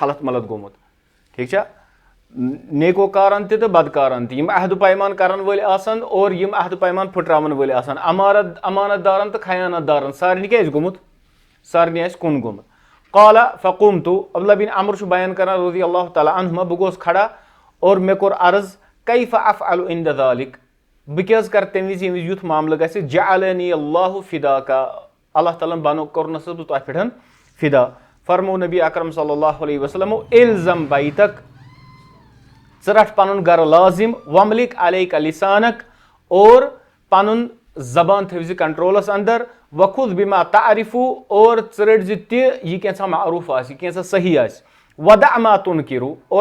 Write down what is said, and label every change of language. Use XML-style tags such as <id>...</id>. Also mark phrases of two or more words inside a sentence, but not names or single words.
<ks>خلط ملط گوٚمُت ٹھیٖک چھا نیکوکارن تہِ تہٕ بدکارن تہِ یِم عہد پیمان کرن وٲلۍ آسن اور یِم عہد پیمان پھٕٹراون وٲلۍ آسن امانت دارن تہٕ خیانت دارن سارنٕے کیٛاہ آسہِ گوٚمُت سارنٕے آسہِ کُن گوٚمُت</ks> <ar>قالا فقومتُ</ar> <ks>عبداللہ بن عمر چھُ بیان کران</ks> <ar>رضی اللہ تعالیٰ عنہما</ar> <ks>بہٕ گوٚوُس کھڑا اور مےٚ کوٚر عرض</ks> <ar>کیف افعل عند ذلک</ar> <ks>بہٕ کیٛاہ حظ کرٕ تمہِ وِزِ ییٚمہِ وِزِ یُتھ معاملہٕ گژھِ</ks> <ar>جعلنی اللہ فداکا</ar> <ks>اللہ تعالیٰ ہن کوٚرنس بہٕ تۄہہِ پٮ۪ٹھ فدا فرمو نبی اکرم</ks> <ar>صلی اللہ علیہ وسلم الزم بیتک</ar> <ks>ژٕ رٹھ پنُن گرٕ لازم</ks> <ar>وملک علیک لسانک</ar> <ks>اور پنُن زبان تھٲوزِ کنٹرولس اندر</ks> <ar>وخُذ بما تعرفو</ar> <ks>اور ژٕ رٔٹزِ تہِ یہِ کینٛژھا معروٗف آسہِ کینٛژھا صحیح آسہِ</ks> <ar>ودع ما تُنکِرو</ar> <ks>اور</ks>